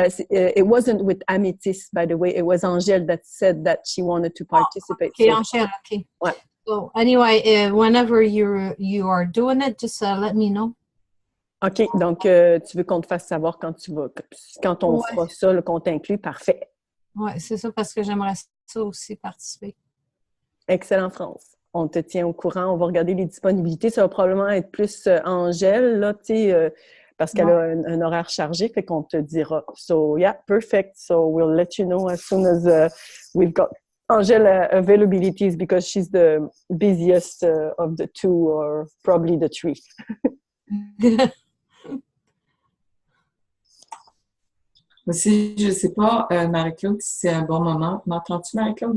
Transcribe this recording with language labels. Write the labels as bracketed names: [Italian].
[English] It wasn't with Améthyste, by the way. It was Angèle that said that she wanted to participate. Okay, Angèle, okay. [French] Ouais. [English] So anyway, whenever you are doing it, just let me know. [French] OK, donc tu veux qu'on te fasse savoir quand on fera ça, qu'on t'inclut, parfait. Oui, c'est ça, parce que j'aimerais ça aussi participer. Excellent, France. On te tient au courant, on va regarder les disponibilités. Ça va probablement être plus Angèle, là, tu sais, parce qu'elle a un horaire chargé, fait qu'on te dira. [English] So, yeah, perfect. So, we'll let you know as soon as we've got Angèle availabilities because she's the busiest of the two or probably the three. [French] Aussi, je ne sais pas, Marie-Claude, si c'est un bon moment. M'entends-tu, Marie-Claude?